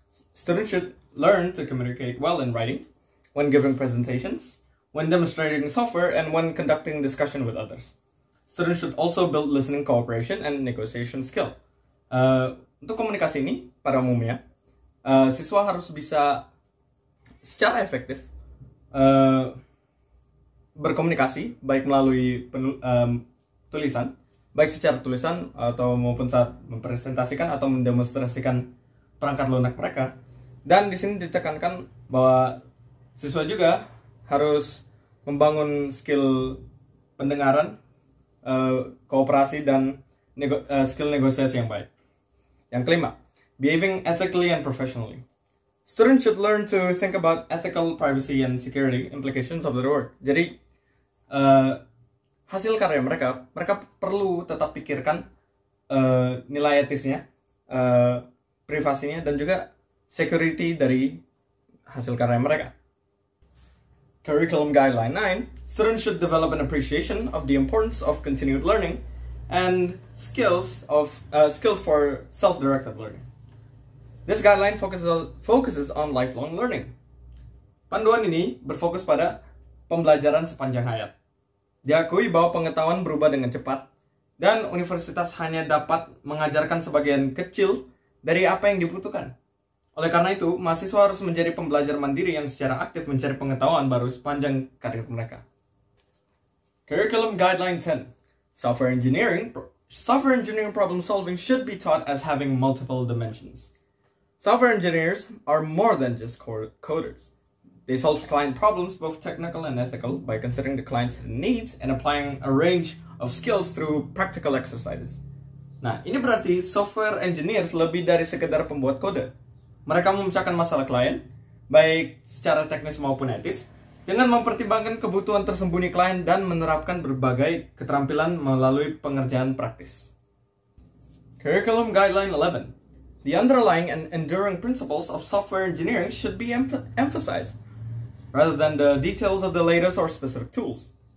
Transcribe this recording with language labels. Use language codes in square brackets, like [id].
[en] Students should learn to communicate well in writing, when giving presentations, when demonstrating software, and when conducting discussion with others. Students should also build listening cooperation and negotiation skill. [id] Untuk komunikasi ini, pada umumnya, siswa harus bisa secara efektif berkomunikasi, baik melalui tulisan, baik secara tulisan atau maupun saat mempresentasikan atau mendemonstrasikan perangkat lunak mereka. Dan di sini ditekankan bahwa siswa juga harus membangun skill pendengaran, kooperasi, dan skill negosiasi yang baik. Yang kelima, [en] behaving ethically and professionally. Students should learn to think about ethical, privacy, and security implications of their work. [id] Jadi, hasil karya mereka perlu tetap pikirkan nilai etisnya, privasinya, dan juga security dari hasil karya mereka. [en] Curriculum Guideline 9, students should develop an appreciation of the importance of continued learning and skills for self-directed learning. This guideline focuses on lifelong learning. [id] Panduan ini berfokus pada pembelajaran sepanjang hayat. Diakui bahwa pengetahuan berubah dengan cepat, dan universitas hanya dapat mengajarkan sebagian kecil dari apa yang dibutuhkan. Oleh karena itu, mahasiswa harus menjadi pembelajar mandiri yang secara aktif mencari pengetahuan baru sepanjang karir mereka. [en] Curriculum Guideline 10. Software engineering problem solving should be taught as having multiple dimensions. Software engineers are more than just coders. They solve client problems, both technical and ethical, by considering the client's needs and applying a range of skills through practical exercises. [id] Nah, ini berarti software engineers lebih dari sekedar pembuat kode. Mereka memecahkan masalah klien, baik secara teknis maupun etis, dengan mempertimbangkan kebutuhan tersembunyi klien dan menerapkan berbagai keterampilan melalui pengerjaan praktis. [en] Curriculum Guideline 11. The underlying and enduring principles of software engineering should be emphasized, rather than the details of the latest or specific tools.